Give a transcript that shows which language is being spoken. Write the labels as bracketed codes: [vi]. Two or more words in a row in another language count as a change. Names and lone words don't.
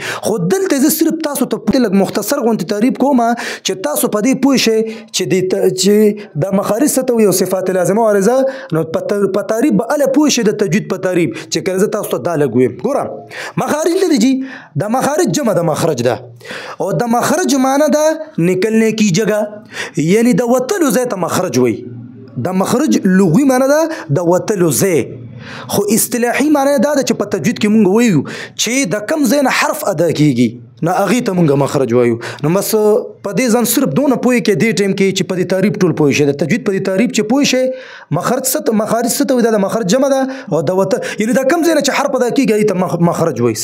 [ps] خو دلته زه صرف تاسو ته لږ مختصر غونډه تعریف کوم چې تاسو په دې پوه شئ چې د مخارج څه ته وایي او صفات لازمه او عارضه. نو په تعریف به اله پوه شئ د تجوید په تعریف چې کله زه تاسو ته دا لږ ویم. ګوره مخارج نه دي جی، د مخارج جمع د مخرج ده، او د مخرج معنی ده [ur] نکلنے کی جگہ، [ps] یعنی د وتلو ځای ته مخرج وایي. د مخرج لغوي معنی ده د وتلو ځای، خو اصطلاحي معنی دا ده چې په تجوید کې مونږ وایو چې د کم ځای نه حرف ادا کیږي نو هغې ته مونږ مخرج وایو. نو بس په دې ځان صرف دونه پوه کې دې ټایم کې چې په دې تعریف ټول پوه شئ، د تجوید په دې تعریف چې پوه شئ مخرج څه ته وایي، دا د مخرج جمع ده، او د وته یعنی د کم ځای نه چې حرف ادا کیږي هغې ته مخرج وایي.